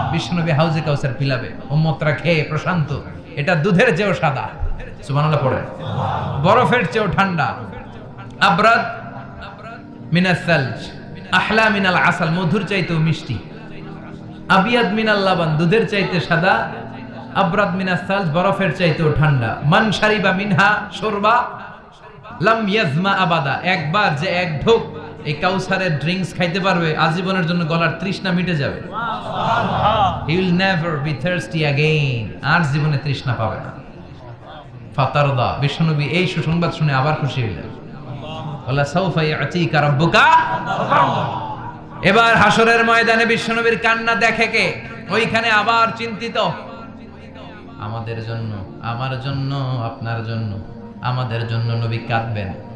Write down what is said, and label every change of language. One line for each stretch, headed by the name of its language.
Bangla: বিশ্বনবী হাউজে কাউসার পিলাবে, উম্মতরা খেয়ে প্রশান্ত। এটা দুধের চেয়েও সাদা, সুবহানাল্লাহ পড়ে, বরফের চেয়েও ঠান্ডা,
Arabic: আবরাদ মিনাস সালজ, আহলা মিনাল আসাল,
Bangla: মধুর চাইতেও মিষ্টি,
Arabic: আবিয়াদ মিনাল লাবান,
Bangla: দুধের চাইতে সাদা, আবরাদ মিনাস সালজ, বরফের চাইতেও ঠান্ডা।
Arabic: মান শারিবা মিনহা শুরবা লাম ইয়াজমা আবাদা,
Bangla: একবার যে এক ঢোক এই কাউসারের ড্রিঙ্কস খাইতে পারবে আজীবনের জন্য গলার তৃষ্ণা মিটে যাবে।
English: He will never be thirsty again,
Bangla: আর জীবনে তৃষ্ণা পাবে না। ফাতারদা, বিশ্বনবী এই সুসংবাদ শুনে আবার খুশি হলেন। আল্লাহ
Arabic: সাউফা ইয়াতিকা রাব্বুকা।
Bangla: এবার হাসরের ময়দানে বিশ্বনবীর কান্না দেখে কে? ওইখানে আবার চিন্তিত, আমাদের জন্য, আমার জন্য, আপনার জন্য, আমাদের জন্য নবী কাঁদবেন।